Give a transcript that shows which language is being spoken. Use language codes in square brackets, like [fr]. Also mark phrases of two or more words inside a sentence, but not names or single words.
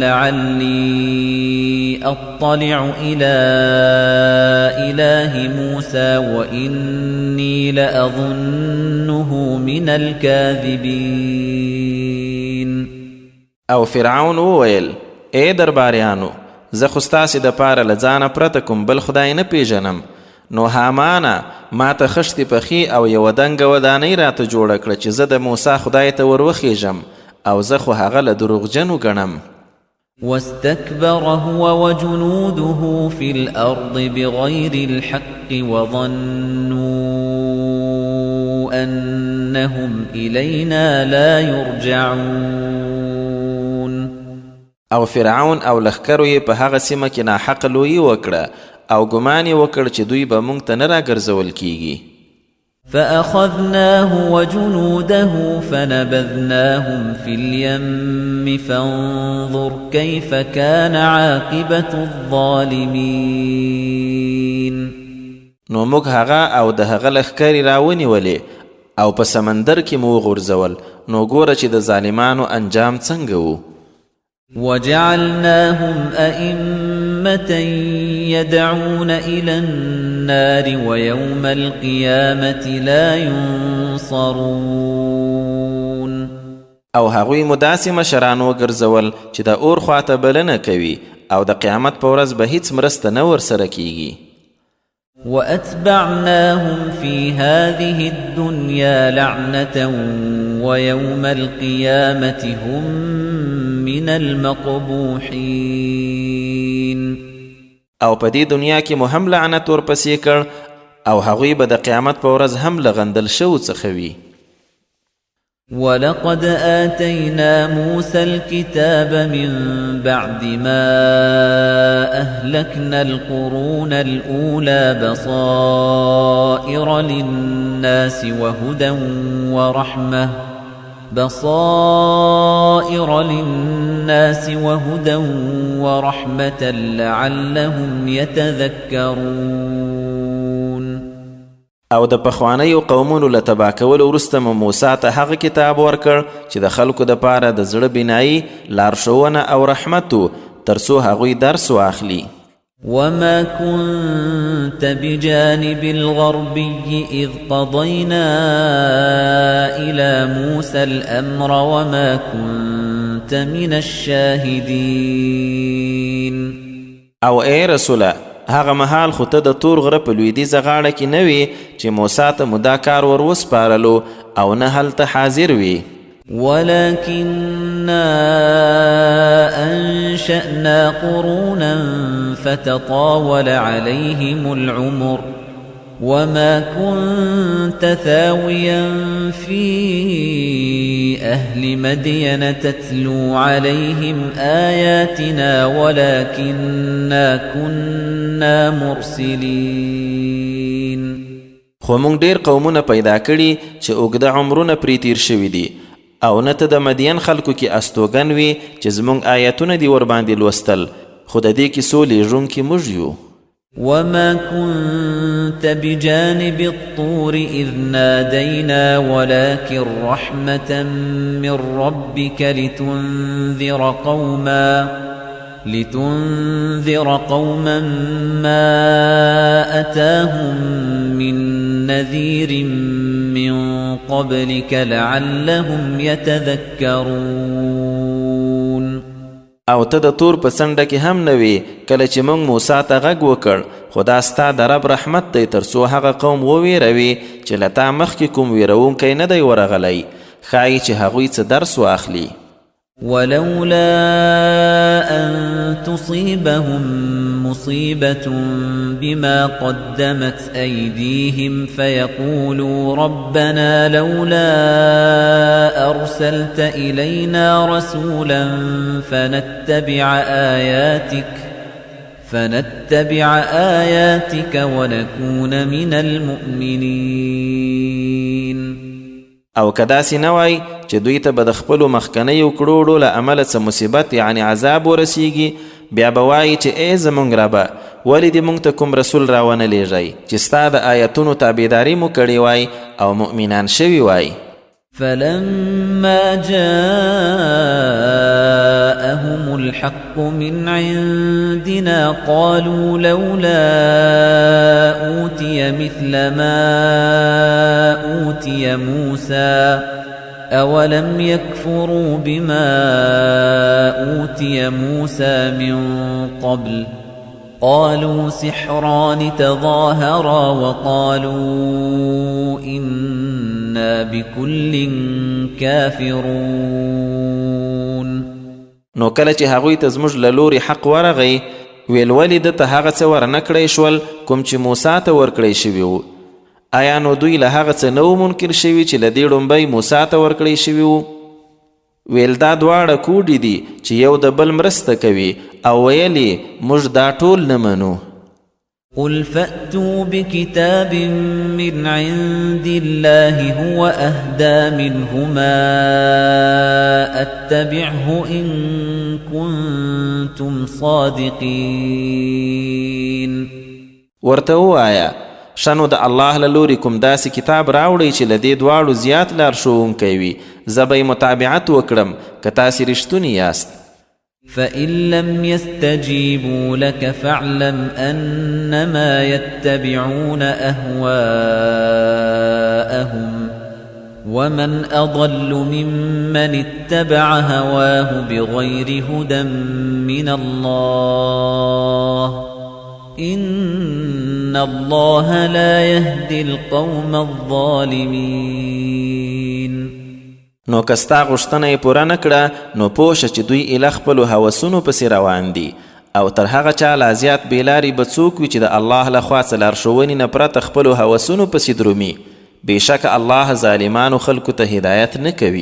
[ar] لعلي أطلع إلى إله موسى وإني لأظنه من الكاذبين [ps] او فرعون وویل ای درباریانو زه خو ستاسې دپاره له ځانه پرته کوم بل خدای نه پیژنم نو هامانه ما ته خښتې پخې او یوه دنګه ودانۍ راته جوړه کړه چې زه د موسی خدای ته وروخیږم او زه خو هغه له دروغجنو ګڼم [ar] واستكبر هو وجنوده في الأرض بغير الحق وظنوا أنهم إلينا لا يرجعون [ps] او فرعون او لښکرو یې په هغه سیمه کې ناحق لویي وکړه او ګمان یې وکړ چې دوی به موږ ته نه راګرځول کیږي [ar] فأخذناه وجنوده فنبذناهم في اليم فانظر كيف كان عاقبة الظالمين [ps] نو موږ هغه او د هغه لښکرې راونیولې او په سمندر کې مو وغورځول نو ګوره چې د ظالمانو انجام څنګه و [ar] وجعلناهم أئمة يدعون إلى النار ويوم القيامة لا ينصرون [ps] او هغوی مو داسې مشران وګرځول چې د اور خواته بلنه کوي او د قیامت په ورځ به هیڅ مرسته نه ورسره کیږي [ar] وأتبعناهم في هذه الدنيا لعنة ويوم القيامة هم من المقبوحين [ps] او په دې دنیا کې مو هم لعنت ورپسې کړ او هغوی به د قیامت په ورځ هم له غندل شوو څخه وي [ar] ولقد آتينا موسى الكتاب من بعد ما أهلكنا القرون الأولى بصائر للناس وهدى ورحمة لعلهم يتذكرون [ps] او د پخوانیو قومونو له تباه کولو وروسته مو موسی ته هغه کتاب ورکړ چې د خلکو دپاره د زړه بینایي لارښوونه او رحمت و تر څو هغوی درس واخلي [ar] وما كنت بجانب الغربي إذ قضينا إلى موسى الأمر وما كنت من الشاهدين [ps] او ای رسوله هغه مهال خو ته د تور غره په لویدیځه غاړه کې نه وې چې موسی ته مو دا کار ور وسپارلو او نه هلته حاضر وې. [ar] ولكننا أنشأنا قرونا فتطاول عليهم العمر وما كنت ثاويا في أهل مدين تتلو عليهم آياتنا ولكننا كنا مرسلين. [ps] خو مونږ ډیر قومونه پیدا کړي چې اوږده عمرونه پرې تیر شوي دي او نه ته د مدین خلکو کې استوګن وي چې زمونږ آیتونه دي ورباندې لوستل، خو د دې کیسو لیږونکي موږ یو. [ar] وما كنت بجانب الطور إذ نادينا ولكن رحمة من ربك لتنذر قوما ما أتاهم من نذير من قبلك لعلهم يتذكرون. [ps] او ته د تور په څنډه کې هم نه وې کله چې موږ موسی ته غږ وکړ، خو دا ستا د رب رحمت دی تر څو هغه قوم وویروي چې له تا مخکې کوم ویرونکی نه دی ورغلی، ښایي چې هغوی څه درس واخلي. [ar] ولولا أن تصيبهم مصيبة بما قدمت أيديهم فيقولوا ربنا لولا أرسلت إلينا رسولا فنتبع آياتك ونكون من المؤمنين. [ps] او کداسې نه وای چې دوی ته به د خپلو مخکنیو کړوړو له امله څه مصیبت یعنی عذاب ورسیږي، بیا به وایي چې ای زمونږ ربه ولې دې موږ ته کوم رسول راونه لیږئ چې ستا د آیتونو تابعداري مو کړې وای او مؤمنان شوي وای. [ar] فلما جاءهم الحق من عندنا قالوا لولا أوتي مثل ما أوتي موسى أولم يكفروا بما أوتي موسى من قبل قالوا سحران تظاهرا وقالوا إنا بكل كافرون. [ps] نو کله چې هغوی ته زموږ له لوري حق ورغی ویل ولې دته هغه څه ورنکړی شول کوم چې موسی ته ورکړی شوي وو؟ آیا نو دوی له هغه څه نه منکر شوي چې له دې ړومبی موسی ته ورکړی شوي وو؟ ویل دا دواړه کوډې دي چې یو د بل مرسته کوي او ویلې موږ دا ټول نه منو. [ar] قل فأتوا بكتاب من عند الله هو أهدى منهما أتبعه إن كنتم صادقين. [ps] ورته ووایه شنو د الله له لوري کوم داسې کتاب راوړئ چې له دې دواړو زیات لارښوونکی وي، زه به یې متابعت وکړم که تاسې رښتوني یاست. [ar] فإن لم يستجيبوا لك فاعلم أنما يتبعون أهواءهم ومن أضل ممن اتبع هواه بغير هدى من الله إن الله لا يهدي القوم الظالمين. [ps] نو کستا غوښتنه یې پوره نه کړه نو پوه شه چې دوی ایله خپلو هوسونو پسې روان دي او تر هغه چا لا زیات بېلارې به څوک وي چې د الله لخوا څه لارښوونې نه پرته خپلو هوسونو پسې درومي. بېشکه الله ظالمانو خلکو ته هدایت نه کوي.